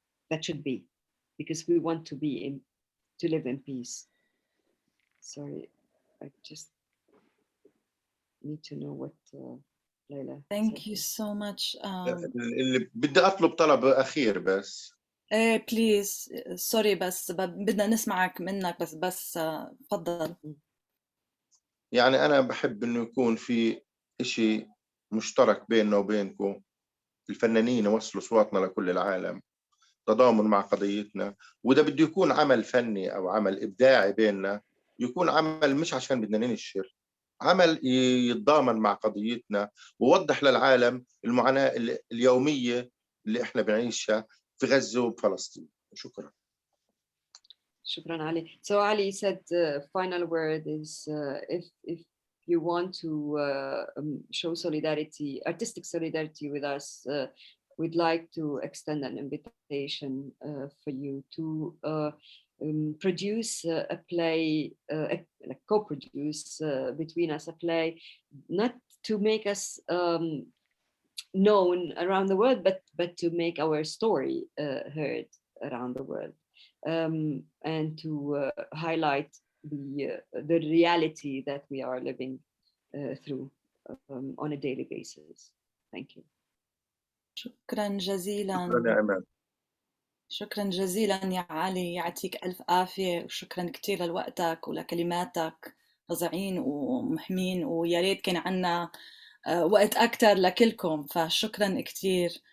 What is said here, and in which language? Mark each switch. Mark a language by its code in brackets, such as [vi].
[en] that should be, because we want to live in peace. Sorry, I just need to know what Layla. Thank you so much. [ar] اللي بدي أطلب طلب أخير بس. [en] please sorry [ar] بس بدنا نسمعك منك بس تفضل. يعني أنا بحب إنه يكون في إشي مشترك بيننا وبينكم، الفنانين يوصلوا صوتنا لكل العالم، تضامن مع قضيتنا، وإذا بده يكون عمل فني أو عمل إبداعي بيننا يكون عمل مش عشان بدنا ننشر، عمل يتضامن مع قضيتنا ووضح للعالم المعاناة اليومية اللي إحنا بنعيشها في غزة وبفلسطين. شكرا. Shukran, Ali. [en] So Ali said final word is if you want to show solidarity, artistic solidarity with us, we'd like to extend an invitation for you to produce a play, co-produce between us a play, not to make us known around the world, but to make our story heard around the world. And to highlight the reality that we are living through on a daily basis. Thank you. [ar] شكرا جزيلا. شكرا يا إمان. شكرا جزيلا يا علي، يعطيك ألف عافية، وشكرا كتير لوقتك ولكلماتك فظيعين ومهمين، ويا ريت كان عنا وقت أكتر لكلكم، فشكرا كتير.